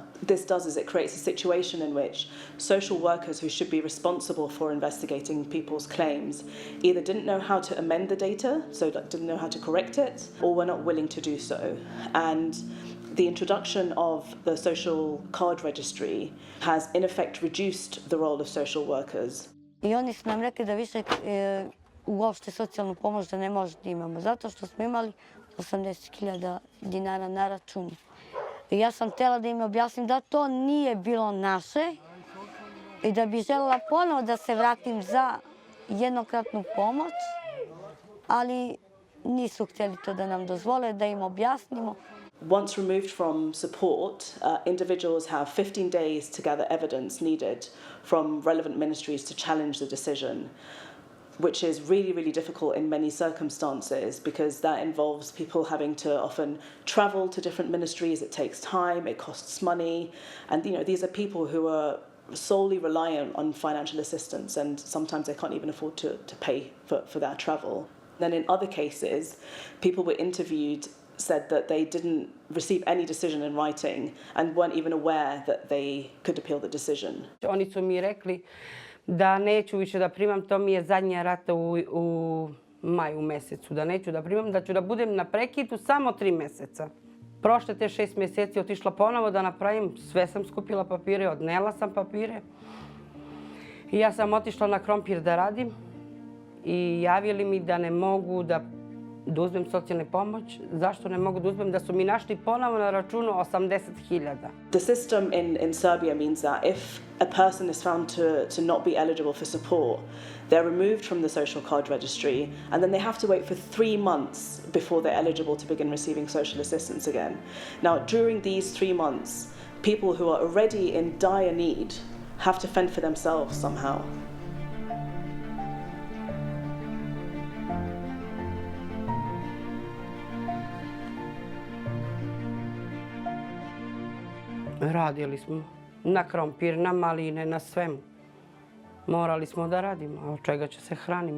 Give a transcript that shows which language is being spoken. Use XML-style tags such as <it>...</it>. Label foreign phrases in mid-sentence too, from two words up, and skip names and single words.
<en>This does is it creates a situation in which social workers who should be responsible for investigating people's claims either didn't know how to amend the data, so didn't know how to correct it, or were not willing to do so. And the introduction of the social card registry has in effect reduced the role of social workers.</en> <sr>I oni su nam rekli da više uopšte socijalnu pomoć da ne možemo da imamo, zato što smo imali 80.000 dinara na računu. I ja sam htjela da im objasnim da to nije bilo naše i da bi željela ponovo da se vratim za jednokratnu pomoć, ali nisu htjeli to da nam dozvole, da im objasnimo.</sr> <en>Once removed from support, individuals have 15 days to gather evidence needed from relevant ministries to challenge the decision, which is really, really difficult in many circumstances because that involves people having to often travel to different ministries. It takes time, it costs money. And, these are people who are solely reliant on financial assistance, and sometimes they can't even afford to pay for their travel. Then in other cases, people were interviewed said that they didn't receive any decision in writing and weren't even aware that they could appeal the decision.</en> <sr>Oni su mi rekli da neću više da primam, to mi je zadnja rata u maju mesecu, da neću da primam, da ću da budem na prekidu samo 3 meseca. Prošle te 6 mjeseci otišla ponovo da napravim, sve sam skupila papire, odnela sam papire. I ja sam otišla na krompir da radim i javili mi da ne mogu da uzmem socijalnu pomoć. Zašto ne mogu da uzmem? Da su mi našli ponovo na računu 80.000.</sr> <en>The system in Serbia means that if a person is found to not be eligible for support, they're removed from the social card registry, and then they have to wait for 3 months before they're eligible to begin receiving social assistance again. Now, during these 3 months, people who are already in dire need have to fend for themselves somehow.</en> <sr>Radili smo na krompir, na maline, na svemu. Morali smo da radimo, a od čega će se hranimo.</sr>